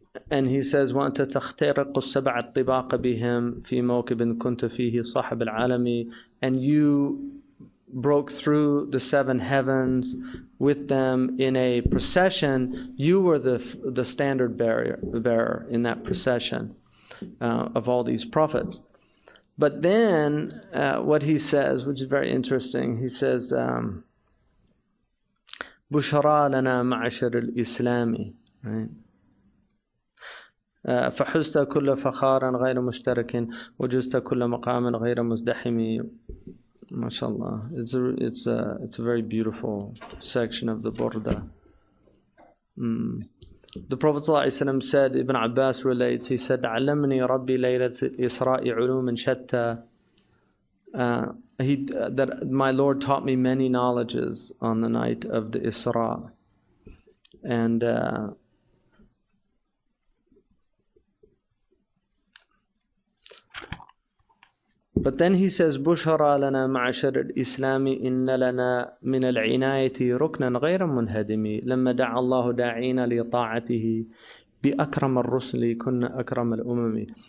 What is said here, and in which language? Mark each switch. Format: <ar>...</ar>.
<en>And he says,</en> <ar>وَأَنْتَ تَخْتَرِقُ السَّبْعَ الطِّبَاقَ بِهِمْ فِي مَوْكِبٍ كُنْتَ فِيهِ صَاحِبَ الْعَالَمِ.</ar> <en>And you broke through the seven heavens with them in a procession. You were the standard bearer in that procession of all these prophets. But then what he says, which is very interesting, he says,</en> <ar>بُشْرَى لَنَا مَعْشَرَ الْإِسْلَامِ,</ar> <en>right?</en> <ar>فحزت كل فخار غير مشترك وجزت كل مقام غير مزدحم. MashaAllah.</ar> <en>It's a very beautiful section of the Burda. The Prophet ﷺ said, Ibn Abbas relates, he said,</en> <ar>عَلَّمْنِي رَبِّي لَيْلَةِ الْإِسْرَاءِ عُلُومٍ شَتَّى.</ar> <en>That my Lord taught me many knowledges on the night of the Isra. And but then he says,</en> <ar>بُشْرَى لَنَا مَعْشَرَ الْإِسْلَامِ إِنَّ لَنَا مِنَ الْعِنَايَةِ رُكْنًا غَيْرَ مُنْهَدِمِ لَمَّا دَعَى اللَّهُ دَاعِينَ لِطَاعَتِهِ بِأَكْرَمَ الرُّسُلِ كُنَّ أَكْرَمَ الْأُمَمِ.</ar>